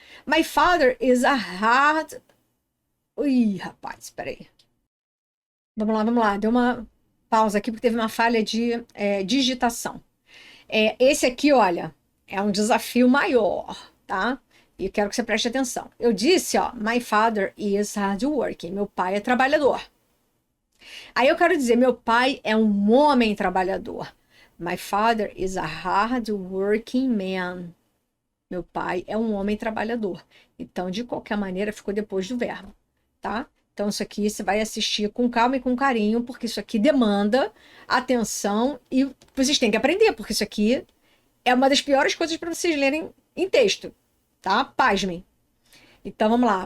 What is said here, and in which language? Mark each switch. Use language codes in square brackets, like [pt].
[en] My father is a hard... [pt] Ui, rapaz, peraí. Vamos lá. Deu uma pausa aqui porque teve uma falha de digitação. Esse aqui, olha, é um desafio maior, tá? E eu quero que você preste atenção. Eu disse, ó, [en] my father is hardworking. [pt] Meu pai é trabalhador. Aí eu quero dizer, meu pai é um homem trabalhador. [en] My father is a hardworking man. [pt] Meu pai é um homem trabalhador. Então, de qualquer maneira, ficou depois do verbo, tá? Então, isso aqui você vai assistir com calma e com carinho, porque isso aqui demanda atenção e vocês têm que aprender, porque isso aqui é uma das piores coisas para vocês lerem em texto, tá? Pasmem. Então, vamos lá.